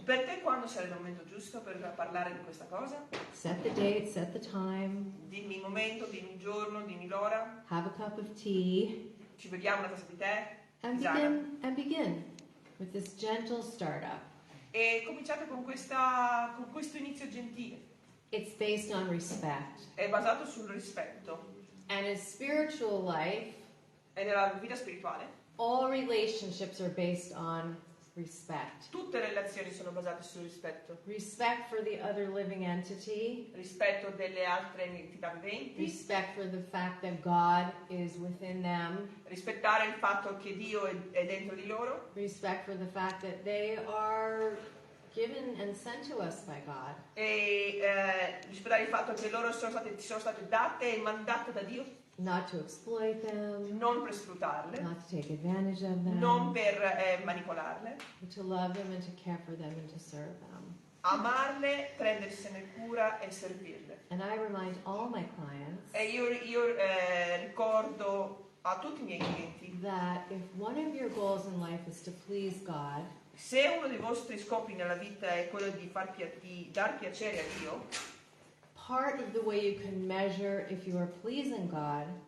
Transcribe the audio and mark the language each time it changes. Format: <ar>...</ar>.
<it>Per te quando sarà il momento giusto per parlare di questa cosa?</it> <en>Set the date, set the time,</en> <it>Dimmi il momento, dimmi il giorno, dimmi l'ora.</it> <en>have a cup of tea,</en> <it>Ci beviamo una tazza di tè.</it> <en>and</en> <it>tisana.</it> <en>begin with this gentle startup.</en> <it>E cominciate con questo inizio gentile.</it> <en>It's based on respect.</en> <it>È basato sul rispetto.</it> <en>And in spiritual life,</en> <it>E nella vita spirituale</it> <en>all relationships are based on respect.</en> <it>tutte le relazioni sono basate sul rispetto.</it> <en>Respect for the other living entity,</en> <it>Rispetto delle altre entità viventi.</it> <en>respect for the fact that God is within them,</en> <it>Rispettare il fatto che Dio è dentro di loro.</it> <en>respect for the fact that they are given and sent to us by God.</en> <it>E rispettare il fatto che loro sono state date e mandate da Dio.</it> <en>Not to exploit them,</en> <it>Non per sfruttarle.</it> <en>not to take advantage of them,</en> <it>Non per manipolarle.</it> <en>but to love them and to care for them and to serve them.</en> <it>Amarle, prendersene cura e servirle.</it> <en>And I remind all my clients</en> <it>E io ricordo a tutti i miei clienti,</it> <en>that if one of your goals in life is to please God,</en> <it>se uno dei vostri scopi nella vita è quello di dar piacere a Dio,</it> <en>part of the way you can measure if you are pleasing God</en>